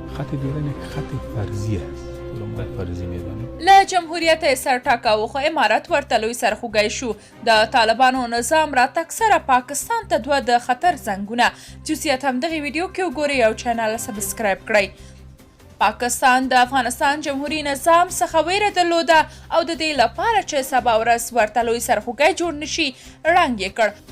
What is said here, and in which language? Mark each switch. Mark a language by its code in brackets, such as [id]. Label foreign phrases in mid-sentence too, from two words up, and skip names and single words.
[fa] خط دیدن خط فرضی است رو ما فرضی میدانیم. [ps] له جمهوریت سرټاکاو خو امارت ورته لوی سرخوږی شو. د طالبانو نظام راتګ سره پاکستان ته دوه د خطر زنګونه. جزئیات هم دغه ویډیو کې وګورئ او چینل سبسکرایب کړئ. پاکستان د افغانستان جمهوریت نظام څخه ویره درلوده او د دې لپاره چې سبا ورځ ورته لوی سرخوږی جوړ نشي ړنګ یې کړ.